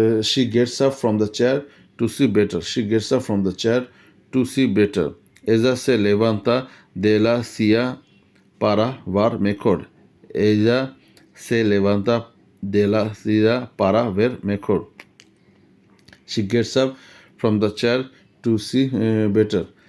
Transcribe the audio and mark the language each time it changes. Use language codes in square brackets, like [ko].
[en] She gets up from the chair to see better. She gets up from the chair to see better. [es] Ella se levanta de la silla para ver mejor. Ella se levanta de la silla para ver mejor. [en] She gets up from the chair to see better.